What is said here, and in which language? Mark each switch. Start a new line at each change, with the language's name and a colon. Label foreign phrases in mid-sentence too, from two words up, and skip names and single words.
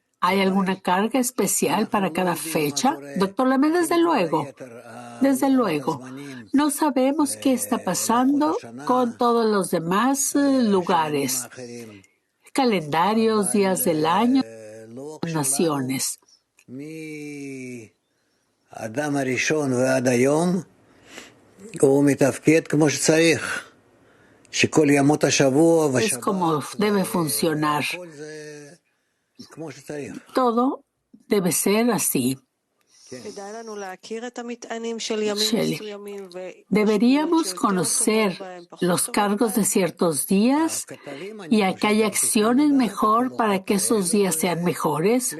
Spanish: ¿Hay alguna carga especial para cada fecha? Doctor Lehman, desde luego. Desde luego. No sabemos qué está pasando con todos los demás lugares, calendarios, días del año, naciones.
Hebrew: מהאדם הראשון ועד היום הוא מתפקד כמו שצריך, שכל ימות השבוע
Spanish: ושבת como debe funcionar.
Hebrew: כמו שצריך.
Spanish: Todo debe ser así. Shelley, deberíamos conocer los cargos de ciertos días y que haya acciones mejor para que esos días sean mejores.